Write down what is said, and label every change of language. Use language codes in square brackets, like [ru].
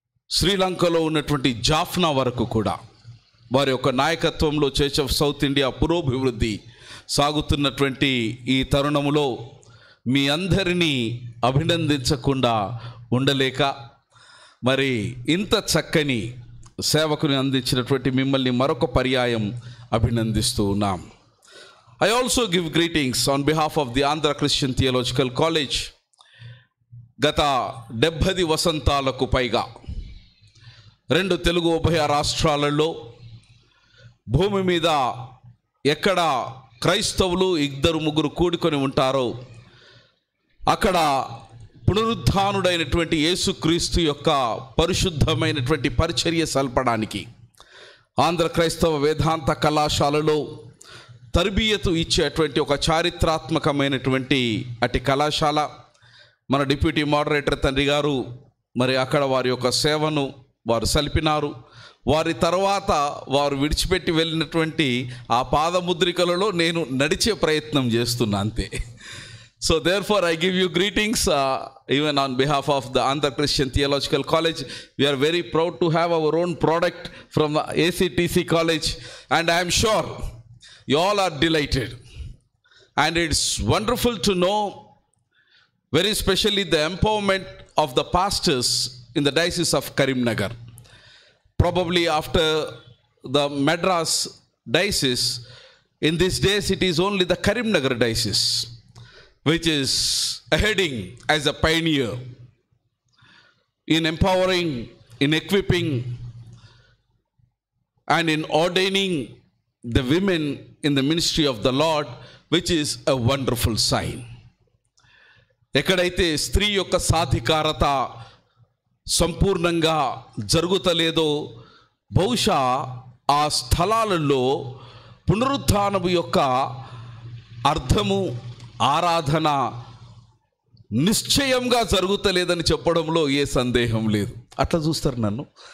[te] శ్రీలంకలో ఉన్నటువంటి జాఫ్నా వరకు కూడా వారి యొక్క నాయకత్వంలో చర్చ్ ఆఫ్ సౌత్ ఇండియా పురోభివృద్ధి సాగుతున్నటువంటి ఈ తరుణములో మీ అందరినీ అభినందించకుండా ఉండలేక మరి ఇంత చక్కని సేవకుని అందించినటువంటి మిమ్మల్ని మరొక పర్యాయం అభినందిస్తూ ఉన్నాం. [en] I also give greetings on behalf of the Andhra Christian Theological College. [te] గత 70 వసంతాలకు పైగా 2 తెలుగు ఉభయ రాష్ట్రాలలో భూమి మీద ఎక్కడ క్రైస్తవులు 2-3 కూడుకొని ఉంటారో అక్కడ పునరుద్ధానుడైనటువంటి యేసుక్రీస్తు యొక్క పరిశుద్ధమైనటువంటి పరిచర్య సల్పడానికి ఆంధ్ర క్రైస్తవ వేదాంత కళాశాలలో తరబియతు ఇచ్చేటువంటి ఒక చారిత్రాత్మకమైనటువంటి అటు కళాశాల. మన డిప్యూటీ మోడరేటర్ తండ్రి గారు మరి అక్కడ వారి యొక్క సేవను వారు సలిపినారు. వారి తర్వాత వారు విడిచిపెట్టి వెళ్ళినటువంటి ఆ పాదముద్రికలలో నేను నడిచే ప్రయత్నం చేస్తున్నా అంతే. [en] So therefore I give you greetings even on behalf of the Andhra Christian Theological College. We are very proud to have our own product from the ACTC College, and I am sure you all are delighted. And it's wonderful to know, very especially the empowerment of the pastors in the Diocese of Karimnagar. Probably after the Madras Diocese, in these days it is only the Karimnagar Diocese which is heading as a pioneer in empowering, in equipping, and in ordaining the women in the ministry of the Lord, which is a wonderful sign. [te] ఎక్కడైతే స్త్రీ యొక్క సాధికారత సంపూర్ణంగా జరుగుతలేదో బహుశా ఆ స్థలాలలో పునరుత్థానము యొక్క అర్థము ఆరాధన నిశ్చయంగా జరుగుతలేదని చెప్పడంలో ఏ సందేహం లేదు. అట్లా చూస్తారు నన్ను.